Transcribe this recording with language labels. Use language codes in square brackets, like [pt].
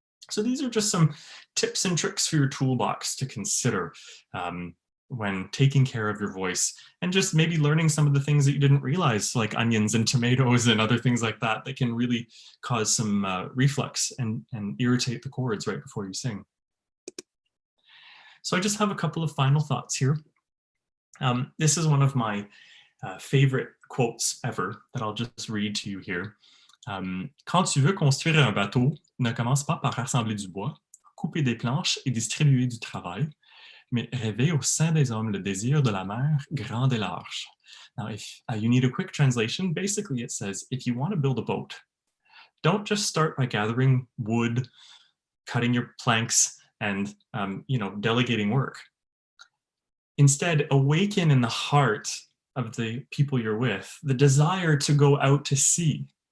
[en] So these are just some tips and tricks for your toolbox to consider when taking care of your voice, and just maybe learning some of the things that you didn't realize, like onions and tomatoes and other things like that, that can really cause some reflux and irritate the cords right before you sing. So I just have a couple of final thoughts here. This is one of my favorite quotes ever that I'll just read to you here. [fr] Quand tu veux construire un bateau, ne commence pas par rassembler du bois, couper des planches et distribuer du travail, mais rêver au sein des hommes le désir de la mer grand et large. [en] Now, if you need a quick translation, basically it says, if you want to build a boat, don't just start by gathering wood, cutting your planks, and delegating work. Instead, awaken in the heart of the people you're with the desire to go out to sea.